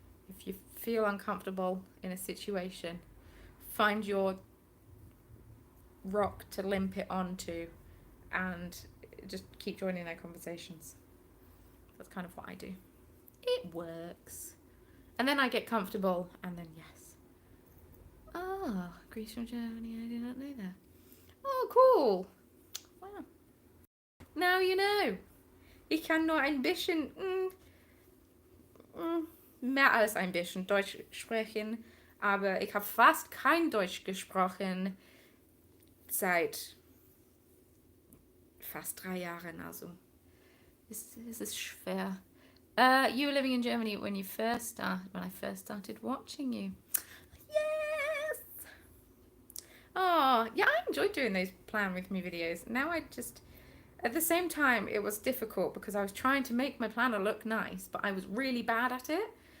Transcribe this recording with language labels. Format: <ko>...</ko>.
<en>If you feel uncomfortable in a situation, find your rock to limp it onto and just keep joining their conversations. That's kind of what I do. It works. And then I get comfortable, and then yes. Oh, Greece from Germany, I did not know that. Oh, cool. Wow. Now you know.</en> <de>Ich kann nur ein bisschen, mehr als ein bisschen Deutsch sprechen, aber ich habe fast kein Deutsch gesprochen seit fast 3 Jahren, also es ist schwer.</de> <en>You were living in Germany when I first started watching you. Yes! Oh, yeah, I enjoyed doing those plan with me videos. Now I just, at the same time, it was difficult because I was trying to make my planner look nice, but I was really bad at it.</en>